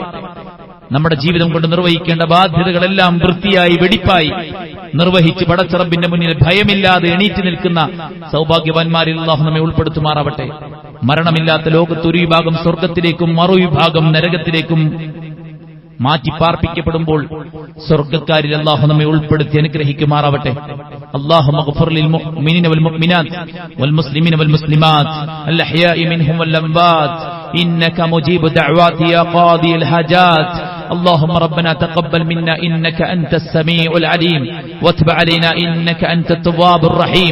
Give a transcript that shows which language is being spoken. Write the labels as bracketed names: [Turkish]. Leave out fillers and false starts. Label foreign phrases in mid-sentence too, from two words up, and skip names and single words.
[Malayalam] നമ്മുടെ ജീവിതം കൊണ്ട് നിർവഹിക്കേണ്ട ബാധ്യതകളെല്ലാം വൃത്തിയായി വെടിപ്പായി നിർവഹിച്ച് പടച്ചറബിന്റെ മുന്നിൽ ഭയമില്ലാതെ എണീറ്റ് നിൽക്കുന്ന സൗഭാഗ്യവാന്മാരിൽ അല്ലാഹു നമ്മെ ഉൾപ്പെടുത്തുമാറാവട്ടെ. മരണമില്ലാത്ത ലോകത്ത് ഒരു വിഭാഗം സ്വർഗത്തിലേക്കും മറുവിഭാഗം നരകത്തിലേക്കും മാറ്റിപ്പാർപ്പിക്കപ്പെടുമ്പോൾ സ്വർഗ്ഗക്കാരിൽ അല്ലാഹു നമ്മെ ഉൾപ്പെടുത്തി അനുഗ്രഹിക്കുമാറാവട്ടെ. [Arabic] اللهم اغفر للمؤمنين والمؤمنات والمسلمين والمسلمات الأحياء منهم والأموات إنك مجيب دعوات يا قاضي الحاجات. اللهم ربنا تقبل منا إنك أنت السميع العليم واتب علينا إنك أنت التواب الرحيم.